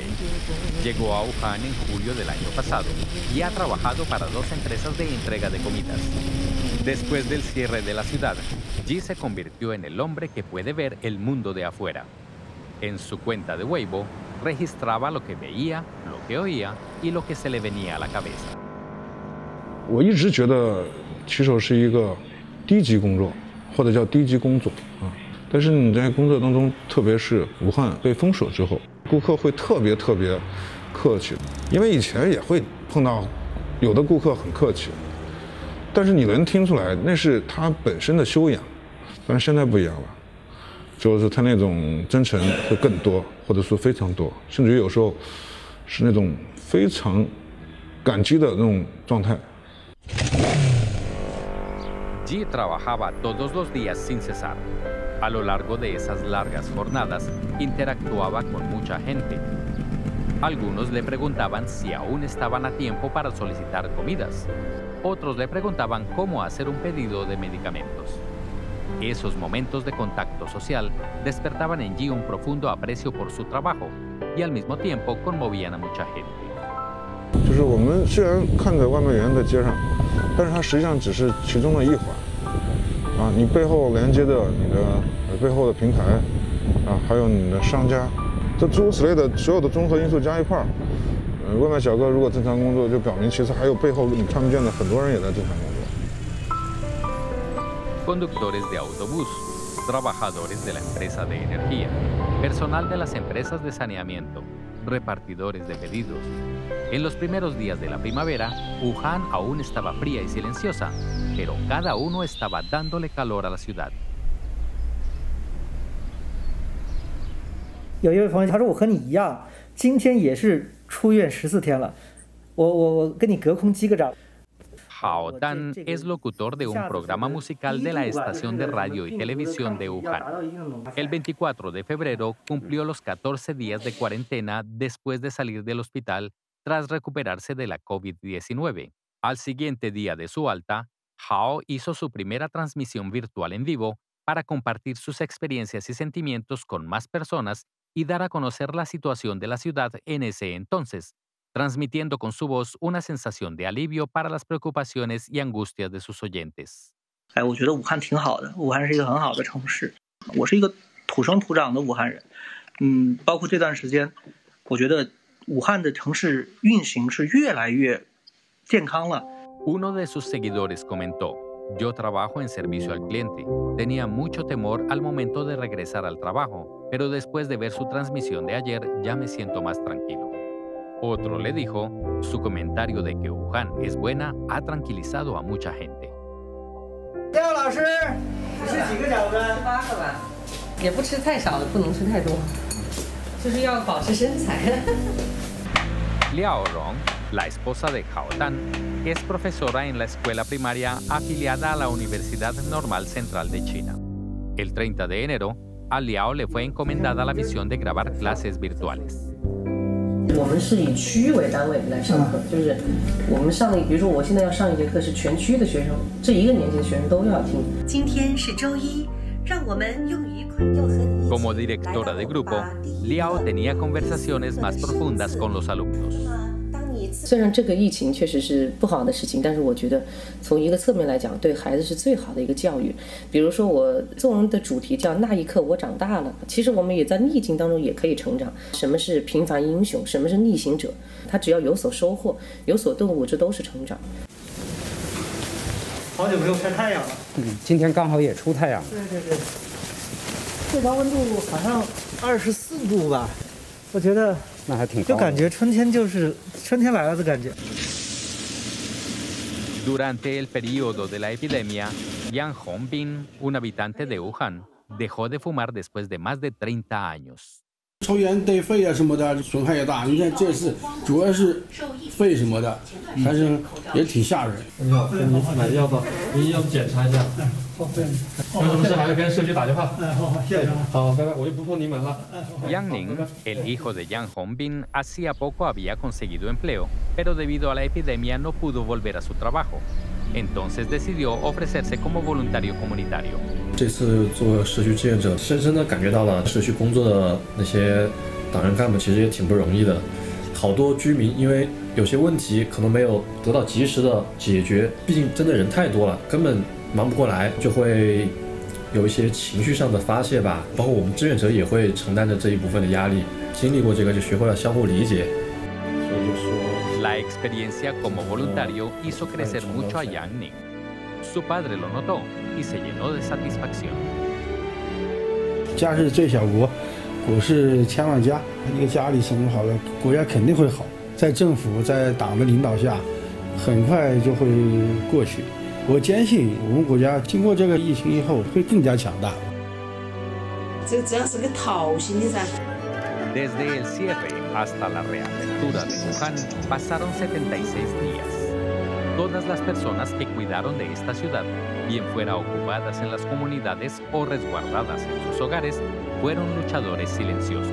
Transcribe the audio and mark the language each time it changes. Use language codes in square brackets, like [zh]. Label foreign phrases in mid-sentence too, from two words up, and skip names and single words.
[es] Llegó a Wuhan en julio del año pasado y ha trabajado para 2 empresas de entrega de comidas. Después del cierre de la ciudad, Ji se convirtió en el hombre que puede ver el mundo de afuera. En su cuenta de Weibo, registraba lo que veía, lo que oía y lo que se le venía a la cabeza. [zh] 我一直觉得骑手是一个低级工作，或者叫低级工作啊。但是你在工作当中，特别是武汉被封锁之后，顾客会特别客气，因为以前也会碰到有的顾客很客气，但是你能听出来那是他本身的修养，但是现在不一样了。就是他那种真诚会更多，或者说非常多，甚至于有时候是那种非常感激的那种状态。 [es] Ji trabajaba todos los días sin cesar. A lo largo de esas largas jornadas, interactuaba con mucha gente. Algunos le preguntaban si aún estaban a tiempo para solicitar comidas. Otros le preguntaban cómo hacer un pedido de medicamentos. Esos momentos de contacto social despertaban en Ji un profundo aprecio por su trabajo y al mismo tiempo conmovían a mucha gente. [zh] 就是我们虽然看着外卖员在街上，但是它实际上只是其中的一环，啊，你背后连接的你的背后的平台，啊，还有你的商家，这诸如此类的所有的综合因素加一块儿，外卖小哥如果正常工作，就表明其实还有背后你看不见的很多人也在正常工作。 [es] Conductores de autobús, trabajadores de la empresa de energía, personal de las empresas de saneamiento, repartidores de pedidos. En los primeros días de la primavera, Wuhan aún estaba fría y silenciosa, pero cada uno estaba dándole calor a la ciudad. [zh] 有一位朋友他说：“我和你一样，今天也是出院14天了，我跟你隔空击个掌。” [es] Hao Dan es locutor de un programa musical de la estación de radio y televisión de Wuhan. El 24 de febrero cumplió los 14 días de cuarentena después de salir del hospital tras recuperarse de la COVID-19. Al siguiente día de su alta, Hao hizo su primera transmisión virtual en vivo para compartir sus experiencias y sentimientos con más personas y dar a conocer la situación de la ciudad en ese entonces, transmitiendo con su voz una sensación de alivio para las preocupaciones y angustias de sus oyentes. [zh] 我觉得武汉挺好的，武汉是一个很好的城市。我是一个土生土长的武汉人，包括这段时间，我觉得武汉的城市运行是越来越健康了。 [es] Uno de sus seguidores comentó: "Yo trabajo en servicio al cliente. Tenía mucho temor al momento de regresar al trabajo, pero después de ver su transmisión de ayer ya me siento más tranquilo". Otro le dijo: "Su comentario de que Wuhan es buena ha tranquilizado a mucha gente". [zh] 廖老师，你吃几个饺子？18个吧，也不吃太少，不能吃太多，就是要保持身材。 [es] Liao Rong, la esposa de Hao Tan, es profesora en la escuela primaria afiliada a la Universidad Normal Central de China. El 30 de enero, a Liao le fue encomendada la misión de grabar clases virtuales. [zh] 我们是以区为单位来上课，就是我们上比如说我现在要上一节课是全区的学生，这一个年级的学生都要听。今天是周一，让我们用愉快又和你。 [es] Como directora de grupo, Liao tenía conversaciones más profundas con los alumnos. [zh] 虽然这个疫情确实是不好的事情，但是我觉得从一个侧面来讲，对孩子是最好的一个教育。比如说我作文的主题叫那一刻我长大了，其实我们也在逆境当中也可以成长。什么是平凡英雄，什么是逆行者，他只要有所收获，有所顿悟，这都是成长。好久没有晒太阳了。今天刚好也出太阳。对，最高温度好像24度吧，我觉得。那还挺高的，就感觉春天就是春天来了的感觉。 [es] Durante el periodo de la epidemia, Yang Hongbin, un habitante de Wuhan, dejó de fumar después de más de 30 años. [zh] 抽烟对肺啊什么的损害也大，你看这次主要是肺什么的，还是也挺吓人。你好，你买药吧，您要不检查一下？有什么事还是跟社区打电话。好，谢谢。好，拜拜，我就不碰你们了。 [es] Yang Ning, el hijo de Yang Hongbin, hacía poco había conseguido empleo, pero debido a la epidemia no pudo volver a su trabajo. Entonces decidió ofrecerse como voluntario comunitario. [zh] 这次做社区志愿者，深深地感觉到了社区工作的那些党员干部其实也挺不容易的。好多居民因为有些问题可能没有得到及时的解决，毕竟真的人太多了，根本忙不过来，就会有一些情绪上的发泄吧。包括我们志愿者也会承担着这一部分的压力。经历过这个，就学会了相互理解。所以就说。 [es] La experiencia como voluntario hizo crecer mucho a Yang Ning. Su padre lo notó y se llenó de satisfacción. [zh] 家是最小国，国是千万家。一个家里生活好了，国家肯定会好。在政府在党的领导下，很快就会过去。我坚信我们国家经过这个疫情以后会更加强大。这只要是个讨心的噻。 [es] Desde el cierre hasta la reapertura de Wuhan pasaron 76 días. Todas las personas que cuidaron de esta ciudad, bien fuera ocupadas en las comunidades o resguardadas en sus hogares, fueron luchadores silenciosos.